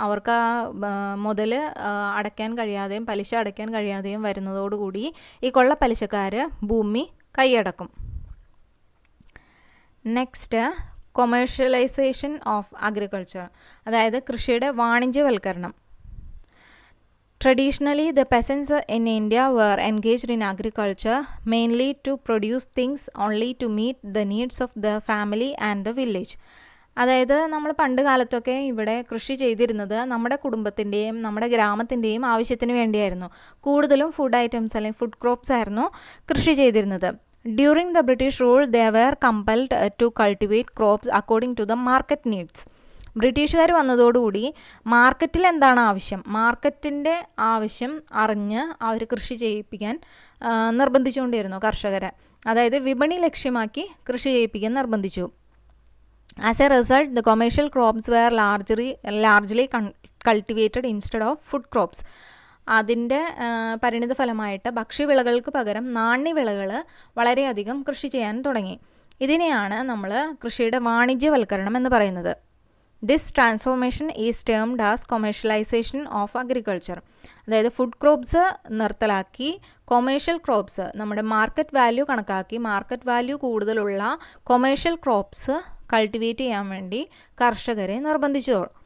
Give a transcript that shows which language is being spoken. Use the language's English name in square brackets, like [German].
[Malayalam] അവർക്ക് ആ മുതൽ അടയ്ക്കാൻ കഴിയാതെയും പലിശ അടയ്ക്കാൻ കഴിയാതെയും വരുന്നതോടുകൂടി ഈ കൊള്ളപ്പലിശക്കാർ ഭൂമി കൈയടക്കും. [English] next, commercialisation of agriculture, [Malayalam] അതായത് കൃഷിയുടെ വാണിജ്യവൽക്കരണം. [English] Traditionally, the peasants in India were engaged in agriculture mainly to produce things only to meet the needs of the family and the village. [Malayalam] അതായത് നമ്മൾ പണ്ട് കാലത്തൊക്കെ ഇവിടെ കൃഷി ചെയ്തിരുന്നത് നമ്മുടെ കുടുംബത്തിൻ്റെയും നമ്മുടെ ഗ്രാമത്തിൻ്റെയും ആവശ്യത്തിന് വേണ്ടിയായിരുന്നു. കൂടുതലും ഫുഡ് ഐറ്റംസ് അല്ലെങ്കിൽ ഫുഡ് ക്രോപ്സ് ആയിരുന്നു കൃഷി ചെയ്തിരുന്നത്. [English] During the British rule they were compelled to cultivate crops according to the market needs. [Malayalam] ബ്രിട്ടീഷുകാർ വന്നതോടുകൂടി മാർക്കറ്റിൽ എന്താണ് ആവശ്യം, മാർക്കറ്റിൻ്റെ ആവശ്യം അറിഞ്ഞ് അവർ കൃഷി ചെയ്യിപ്പിക്കാൻ നിർബന്ധിച്ചുകൊണ്ടിരുന്നു കർഷകരെ. അതായത് വിപണി ലക്ഷ്യമാക്കി കൃഷി ചെയ്യിപ്പിക്കാൻ നിർബന്ധിച്ചു. [English] As a result, the commercial crops were largely cultivated instead of food crops. [Malayalam] അതിൻ്റെ പരിണിത ഫലമായിട്ട് ഭക്ഷ്യവിളകൾക്ക് പകരം നാണ്യവിളകൾ വളരെയധികം കൃഷി ചെയ്യാൻ തുടങ്ങി. ഇതിനെയാണ് നമ്മൾ കൃഷിയുടെ വാണിജ്യവൽക്കരണം എന്ന് പറയുന്നത്. [English] This transformation is termed as commercialisation of agriculture. [Malayalam] അതായത് ഫുഡ് ക്രോപ്സ് നിർത്തലാക്കി കൊമേഴ്ഷ്യൽ ക്രോപ്സ്, നമ്മുടെ മാർക്കറ്റ് വാല്യൂ കണക്കാക്കി മാർക്കറ്റ് വാല്യൂ കൂടുതലുള്ള കൊമേഴ്ഷ്യൽ ക്രോപ്സ് കൾട്ടിവേറ്റ് ചെയ്യാൻ വേണ്ടി കർഷകരെ നിർബന്ധിച്ചു.